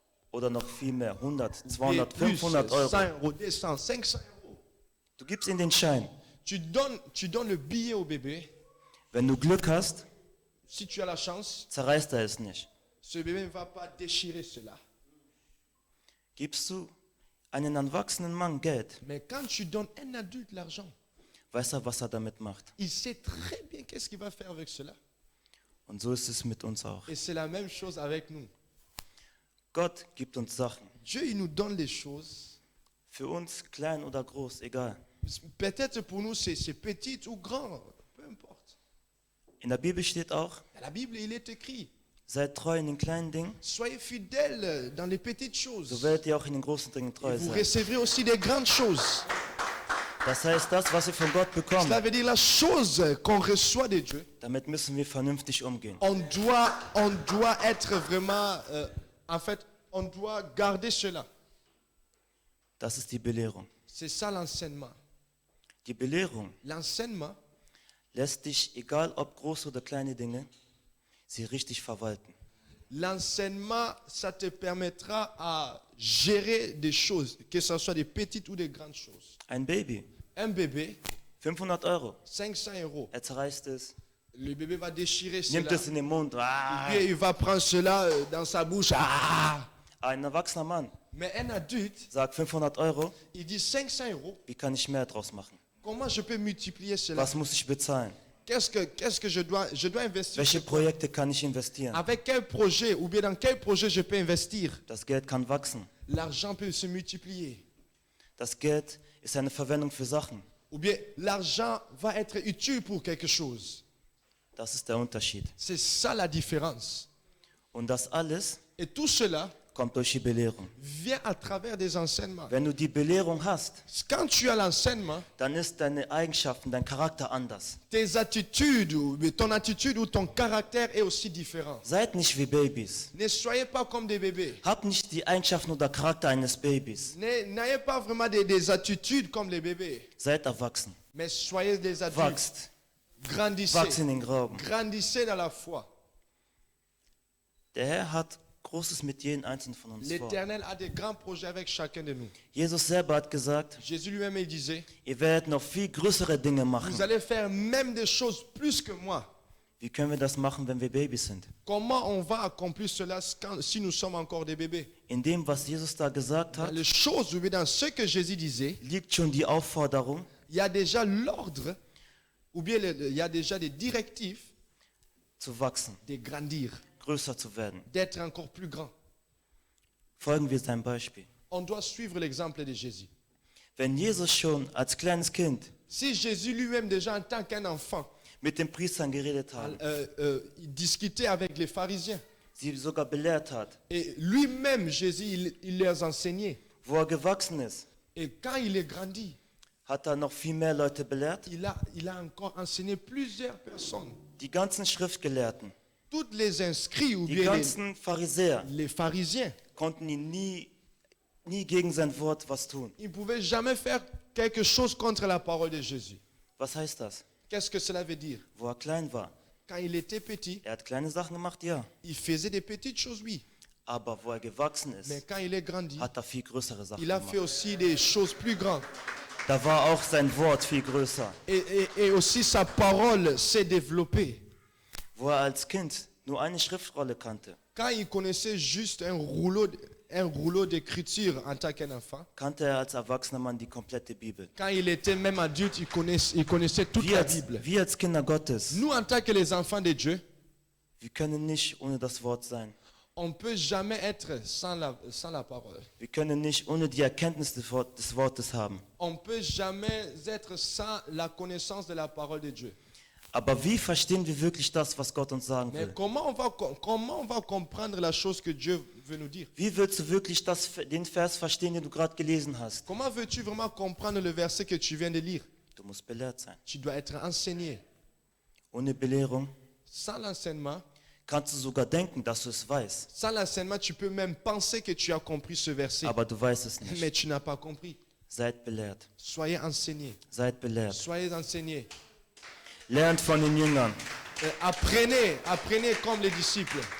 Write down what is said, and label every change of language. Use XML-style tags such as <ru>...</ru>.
<de>Oder noch viel mehr. 100,</de> <fr>Et 200, plus, 500</fr> <de>100 Euro.</de> <fr>euros, 200, 500 euros.</fr> <de>Du gibst ihm den Schein.</de> <fr>Tu donnes le billet au bébé.</fr> <de>Wenn du Glück hast,</de> <fr>Si tu as la chance,</fr> <de>zerreißt er es nicht.</de> <fr>ce bébé ne va pas déchirer cela.</fr> <de>Gibst du einen erwachsenen Mann Geld,</de> <fr>Mais quand tu donnes un adulte l'argent,</fr> <de>weiß er, was er damit macht.</de> <fr>il sait très bien qu'est-ce qu'il va faire avec cela.</fr> <de>Und so ist es mit uns auch.</de> <fr>Et c'est la même chose avec nous.</fr> <de>Gott gibt uns Sachen.</de> <fr>Dieu, il nous donne les choses.</fr> <de>Für uns, klein oder groß, egal.</de> <fr>Peut-être pour nous, c'est petit ou grand, peu importe.</fr> <de>In der Bibel steht auch,</de> <fr>Dans la Bible, il est écrit,</fr> <de>seid treu in den kleinen Dingen,</de> <fr>soyez fidèles dans les petites</fr> <de>so</de> <fr>choses.</fr> <de>werdet ihr auch in den großen Dingen treu</de> <fr>Vous</fr> <de>sein.</de> <fr>recevrez aussi des grandes choses.</fr> <de>Das heißt, das, was wir von Gott bekommen,</de> <fr>Cela veut dire la chose qu'on reçoit de Dieu.</fr> <de>damit müssen wir vernünftig umgehen.</de> <fr>On doit être vraiment, en fait, on doit garder cela.</fr> <de>Das ist die Belehrung.</de> <fr>C'est ça l'enseignement.</fr> <de>Die Belehrung</de> <fr>L'enseignement</fr> <de>lässt dich, egal ob große oder kleine Dinge, sie richtig verwalten.</de> <fr>L'enseignement, ça te permettra à gérer des choses, que ce soit des petites ou des grandes choses.</fr> <de>Ein Baby,</de> <fr>Un bébé,</fr> <de>500 Euro,</de> <fr>500 euros.</fr> <de>er zerreißt es,</de> <fr>Le bébé va déchirer</fr> <de>nimmt</de> <fr>cela.</fr> <de>es in den Mund. Ah.</de> <fr>Puis il va prendre cela dans sa bouche. Ah!</fr> <de>Ein erwachsener Mann</de> <fr>Mais un adulte,</fr> <de>sagt 500 Euro,</de> <fr>il dit 500 euros.</fr> <de>wie kann ich mehr draus machen?</de> <fr>Comment je peux multiplier cela?</fr> <de>Was muss ich bezahlen?</de> <fr>Qu'est-ce que je dois investir?</fr> <de>Welche Projekte kann ich investieren?</de> <fr>Avec quel projet ou bien dans quel projet je peux investir?</fr> <de>Das Geld kann wachsen.</de> <fr>L'argent peut se multiplier.</fr> <de>Das Geld ist eine Verwendung für Sachen.</de> <fr>Ou bien l'argent va être utile pour quelque chose.</fr> <de>Das ist der Unterschied.</de> <fr>C'est ça la différence.</fr> <de>Und das alles</de> <fr>Et tout cela</fr> <de>kommt durch die Belehrung.</de> <fr>vient à travers des enseignements.</fr> <de>Wenn du die Belehrung hast,</de> <fr>Quand tu as l'enseignement,</fr> <de>dann ist deine Eigenschaften, dein Charakter anders.</de> <fr>tes attitudes, ton attitude ou ton caractère est aussi différent.</fr> <de>Seid nicht wie Babys.</de> <fr>Ne soyez pas comme des bébés.</fr> <de>Habt nicht die Eigenschaften oder Charakter eines Babys.</de> <fr>N'ayez pas vraiment des attitudes comme les bébés.</fr> <de>Seid erwachsen.</de> <fr>Mais soyez des adultes.</fr> <de>Wachst.</de> <fr>Grandissez.</fr> <de>Wachst in den Glauben.</de> <fr>Grandissez dans la foi.</fr> <de>Der Herr hat Großes mit jedem Einzelnen von uns vor.</de> <fr>L'Éternel a des grands projets avec chacun de nous.</fr> <de>Jesus selber hat gesagt,</de> <fr>Jésus lui-même il disait,</fr> <de>ihr werdet noch viel größere Dinge machen.</de> <fr>vous allez faire même des choses plus que moi.</fr> <de>Wie können wir das machen, wenn wir Babys sind?</de> <fr>Comment on va accomplir cela si nous sommes encore des bébés?</fr> <de>In dem, was Jesus da gesagt</de> <fr>Dans</fr> <de>hat,</de> <fr>les choses, ou bien dans ce que Jésus disait,</fr> <de>liegt schon die Aufforderung,</de> <fr>il y a déjà l'ordre, ou bien il y a déjà des directives</fr> <de>zu wachsen,</de> <fr>de grandir,</fr> <de>größer zu werden.</de> <fr>d'être encore plus grand.</fr> <de>Folgen wir sein Beispiel.</de> <fr>On doit suivre l'exemple de Jésus.</fr> <de>Wenn Jesus schon als kleines Kind</de> <fr>Si Jésus lui-même, déjà en tant qu'un enfant,</fr> <de>mit den Priestern geredet hat,</de> <fr>il discutait avec les pharisiens,</fr> <de>sie sogar belehrt hat,</de> <fr>et lui-même, Jésus, il les enseignait.</fr> <de>wo gewachsen ist,</de> <fr>Et quand il est grandi,</fr> <de>hat noch viel mehr Leute belehrt.</de> <fr>il a encore enseigné plusieurs personnes.</fr> <de>Die ganzen Schriftgelehrten,</de> <fr>Toutes les inscrits ou</fr> <de>die</de> <fr>bien</fr> <de>ganzen Pharisäer</de> <fr>les pharisiens,</fr> <de>konnten ihn nie gegen sein Wort was tun.</de> <fr>ils ne pouvaient jamais faire quelque chose contre la parole de Jésus.</fr> <de>Was heißt das?</de> <fr>Qu'est-ce que cela veut dire?</fr> <de>Wo klein war,</de> <fr>Quand il était petit,</fr> <de>hat kleine Sachen gemacht, ja.</de> <fr>il faisait des petites choses, oui.</fr> <de>Aber wo gewachsen</de> <fr>Mais</fr> <de>ist,</de> <fr>quand il est grandi,</fr> <de>hat viel größere Sachen</de> <fr>il a fait</fr> <de>gemacht.</de> <fr>aussi des choses plus grandes.</fr> <de>Da war auch sein Wort viel größer.</de> <fr>Et aussi sa parole s'est développée.</fr> <de>Wo als Kind nur eine Schriftrolle kannte,</de> <fr>Quand il connaissait juste un rouleau d'écriture en tant qu'enfant,</fr> <de>kannte als erwachsener Mann die komplette Bibel.</de> <fr>quand il était même adulte, il connaissait toute la Bible.</fr> <de>Wir als Kinder Gottes,</de> <fr>Nous, en tant que les enfants de Dieu,</fr> <de>wir können nicht ohne das Wort sein.</de> <fr>on ne peut jamais être sans la parole.</fr> <de>Wir können nicht ohne die Erkenntnis des Wortes haben.</de> <fr>On ne peut jamais être sans la connaissance de la parole de Dieu.</fr> <de>Aber wie verstehen wir wirklich das, was Gott uns sagen</de> <fr>Mais</fr> <de>will?</de> <fr>comment on va comprendre la chose que Dieu veut nous dire?</fr> <de>Wie willst du wirklich den Vers verstehen, den du gerade gelesen hast?</de> <fr>Comment veux-tu vraiment comprendre le verset que tu viens de lire?</fr> <de>Du musst belehrt sein.</de> <fr>Tu dois être enseigné.</fr> <de>Ohne Belehrung</de> <fr>Sans l'enseignement,</fr> <de>kannst du sogar denken, dass du es weißt,</de> <fr>sans l'enseignement, tu peux même penser que tu as compris ce verset,</fr> <de>aber du weißt es</de> <fr>mais</fr> <de>nicht.</de> <fr>tu n'as pas compris.</fr> <de>Seid belehrt.</de> <fr>Soyez enseignés.</fr> <de>Seid belehrt.</de> <fr>Soyez enseignés.</fr> <de>Lernt von den Jüngern.</de> <fr>Apprenez comme les disciples.</fr>